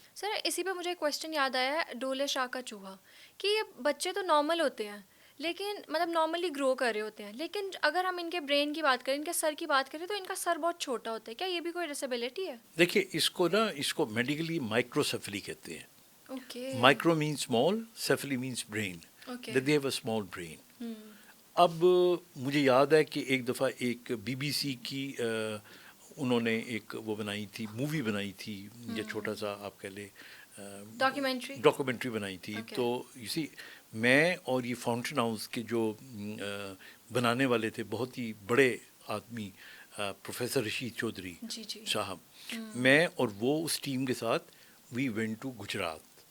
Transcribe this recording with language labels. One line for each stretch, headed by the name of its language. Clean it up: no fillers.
Urdu: سر اسی پہ مجھے ایک کویشچن یاد آیا ہے، ڈولے شاہ کا چوہا، کہ یہ بچے تو نارمل ہوتے ہیں لیکن مطلب نارملی گرو کر رہے ہوتے ہیں، لیکن اگر ہم ان کے برین کی بات کریں، ان کے سر کی بات کریں، تو ان کا سر بہت چھوٹا ہوتا ہے. کیا یہ بھی کوئی ڈسیبلٹی ہے؟ دیکھیے اس کو میڈیکلی مائکروسیفلی کہتے ہیں.
English: Micro means small, cephaly means brain, they have a small brain.
Urdu: اب مجھے یاد ہے کہ ایک دفعہ ایک BBC کی انہوں نے ایک وہ بنائی تھی، مووی بنائی تھی، یا چھوٹا سا آپ کہہ لیں ڈاکومنٹری بنائی تھی. تو اسی میں اور یہ فاؤنٹین ہاؤس کے جو بنانے والے تھے بہت ہی بڑے آدمی، پروفیسر رشید چودھری صاحب، میں اور وہ اس ٹیم کے ساتھ
English: We went to Gujarat.